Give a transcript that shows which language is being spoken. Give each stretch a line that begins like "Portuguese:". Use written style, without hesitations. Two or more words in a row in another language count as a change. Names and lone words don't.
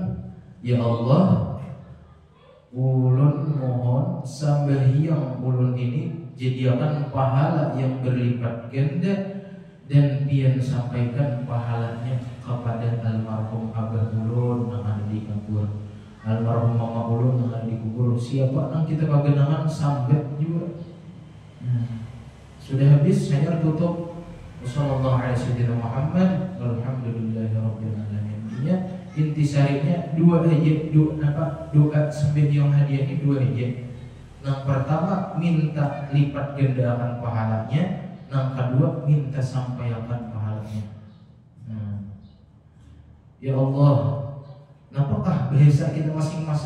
Banjar: Ya Allah, ulun mohon sambahyang ulun ini jadikan pahala yang berlipat ganda dan pian sampaikan pahalanya kepada almarhum abah ulun yang ada di kubur, almarhum mama ulun yang ada di kubur. Siapa yang kita kagenangan sambat juga.
Indonesian: Sudah habis, saya tutup.
Arabic: والسلام عليكم ورحمة الله وبركاته. الحمد لله رب العالمين.
Indonesian: Intisarinya dua aja, doa sembahyang hadiah ini dua aja. Yang pertama minta lipat gandakan pahalanya, yang kedua minta sampaikan pahalanya. Ya Allah, apakah bahasa kita masing-masing?